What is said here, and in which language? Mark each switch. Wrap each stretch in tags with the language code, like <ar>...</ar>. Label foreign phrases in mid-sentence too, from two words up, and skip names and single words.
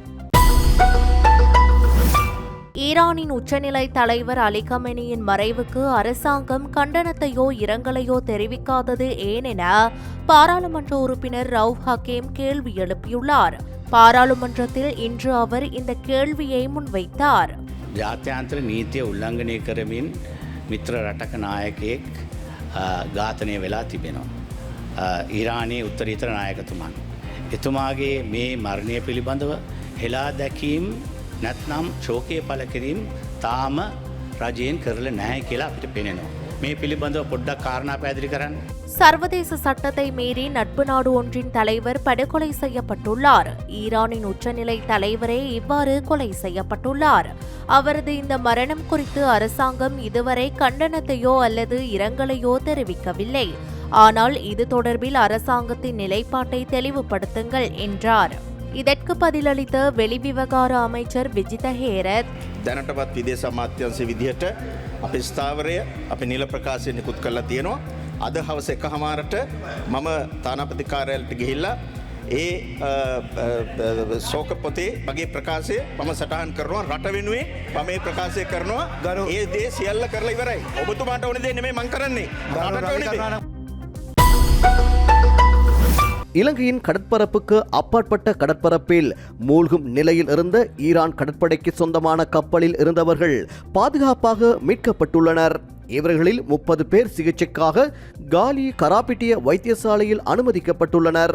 <ta>ஈரானின் உச்சநிலை தலைவர் அலி கமேனியின் மறைவுக்கு அரசாங்கம் கண்டனத்தையோ இரங்கலையோ தெரிவிக்காதது ஏன் என பாராளுமன்ற உறுப்பினர் ரவுப் ஹக்கீம் கேள்வி எழுப்பியுள்ளார். பாராளுமன்றத்தில் இன்று அவர் இந்த கேள்வியை முன்வைத்தார்.</ta> <si>ජාත්‍යන්තර නීතිය උල්ලංඝනය කරමින් මිත්‍ර රටක නායකයෙක් ඝාතනය වෙලා තිබෙනවා. ඊරානයේ උත්තරීතර නායකතුමන්. එතුමාගේ මේ මරණය පිළිබඳව හෙලා දැකීම් නැත්නම් ශෝකය පළ කිරීම තාම රජයෙන් කරලා නැහැ කියලා අපිට පෙනෙනවා. මේ පිළිබඳව පොඩ්ඩක් කාරණා පැහැදිලි කරන්න.</si> <ta>சர்வதேச சட்டத்தை மீறி நட்பு நாடு ஒன்றின் தலைவர் படுகொலை செய்யப்பட்டுள்ளார். ஈரானின் உச்சநிலை தலைவரே இவ்வாறு கொலை செய்யப்பட்டுள்ளார். அவரது இந்த மரணம் குறித்து அரசாங்கம் இதுவரை கண்டனத்தையோ அல்லது இரங்கலையோ தெரிவிக்கவில்லை. ஆனால் இது தொடர்பில் அரசாங்கத்தின் நிலைப்பாட்டை தெளிவுபடுத்துங்கள் என்றார். இதற்கு பதிலளித்த வெளிவிவகார அமைச்சர் விஜித ஹேரத்,</ta> <si>දැනටවත් විදේශ අමාත්‍යාංශයේ විදිහට අපේ ස්ථාවරය අපේ නිල ප්‍රකාශය නිකුත් කරලා තියෙනවා. අද හවස 1:00ට මම තානාපති කාර්යාලයට ගිහිල්ලා ඒ ශෝක පොතේ මගේ ප්‍රකාශය මම සටහන් කරනවා. රට වෙනුවෙන් මම මේ ප්‍රකාශය කරනවා. ඒ දේ සියල්ල කරලා ඉවරයි. ඔබතුමාට ඕනේ දේ නෙමෙයි මං කරන්නේ. රටට ඕනේ දේ.</si> <ta>இலங்கையின் கடற்பரப்புக்கு அப்பாற்பட்ட கடற்பரப்பில் மூழ்கும் நிலையில் இருந்த ஈரான் கடற்படைக்கு சொந்தமான கப்பலில் இருந்தவர்கள் பாதுகாப்பாக மீட்கப்பட்டுள்ளனர். இவர்களில் 30 பேர் சிகிச்சைக்காக காலி கராபிட்டிய வைத்தியசாலையில் அனுமதிக்கப்பட்டுள்ளனர்.</ta>